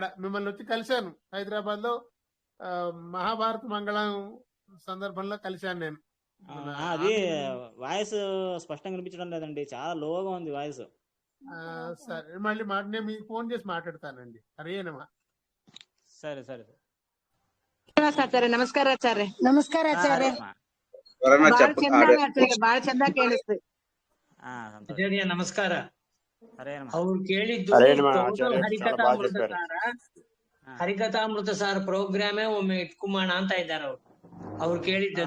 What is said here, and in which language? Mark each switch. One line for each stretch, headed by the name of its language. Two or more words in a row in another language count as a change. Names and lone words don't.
Telugu: మిమ్మల్ని వచ్చి కలిశాను హైదరాబాద్ లో, మహాభారత మంగళం సందర్భంలో కలిశాను నేను. అది వాయిస్ స్పష్టంగా వినిపించడం లేదండి, చాలా లోగా ఉంది వాయిస్. సరే, మళ్ళీ నేను మీకు ఫోన్ చేసి మాట్లాడతానండి. హరియేనమా. సరే సరే
Kannada: ಆಚಾರ್ಯ ನಮಸ್ಕಾರ ಆಚಾರ್ಯ. ನಮಸ್ಕಾರ ಆಚಾರ್ಯ. ಬಾಳ ಚಂದ ಕೇಳಿಸ್ತು. ನಮಸ್ಕಾರ. ಅವ್ರು ಕೇಳಿದ್ದು ಹರಿಕಥಾಮೃತ ಸಾರ ಪ್ರೋಗ್ರಾಮೇ ಒಮ್ಮೆ ಇಟ್ಕುಮಾಣ ಅಂತ ಇದ್ದಾರೆ ಅವ್ರು ಕೇಳಿದ್ದದು.